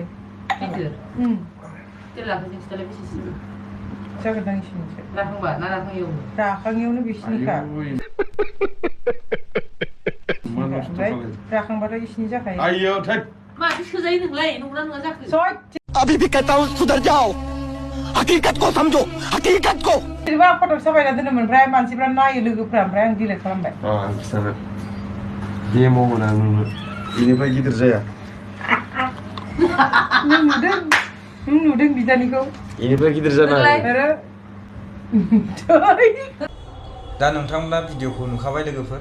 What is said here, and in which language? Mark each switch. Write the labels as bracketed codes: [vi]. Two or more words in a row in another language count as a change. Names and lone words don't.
[brx] गिदिर लाखो जोंसोलाय बेसेसो जागोनदां इसिनिसो। राखांबा ना राखाङियाव? राखाङियावनो बिसिनिखा। ओमफ्राय राखांबाथाय इसिनि जाखायो। आइयो थै माथो सोजायो नोंलाय नंगौना नङा जाखो? [hi] अभी भी कहता हूँ सुधर जाओ, हकीकत को समझो, हकीकत को। [brx] सोरबा फटक साफायना दोनोमोन ओमफ्राय मानसिफ्रा नायो लोगोफ्रा ओमफ्राय आं डिलिट खालामबाय। आं खिथानो गेमाव मोना नोंनो बेनिफ्राय गिदिर जाया। नों नुदों बिदानिखौ? बेनिफ्राय गिदिर जानाय। दा नोंथांमोना भिडिअखौ नुखाबाय लोगोफोर।